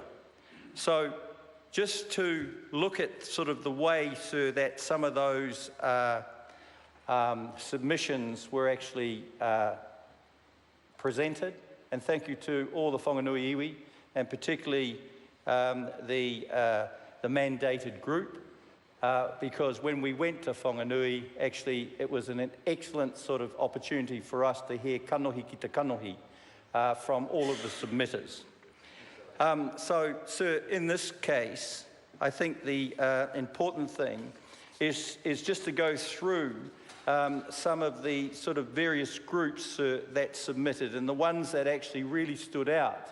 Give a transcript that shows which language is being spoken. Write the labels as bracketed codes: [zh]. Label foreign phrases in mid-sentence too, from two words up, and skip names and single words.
[en] So just to look at sort of the way, sir, that some of those submissions were actually presented, and thank you to all the Whanganui iwi, and particularly the mandated group, because when we went to Whanganui, actually it was an excellent sort of opportunity for us to hear [mi] kanohi ki te kanohi [en] from all of the submitters. So, sir, in this case, I think the important thing is just to go through some of the sort of various groups that submitted, and the ones that actually really stood out.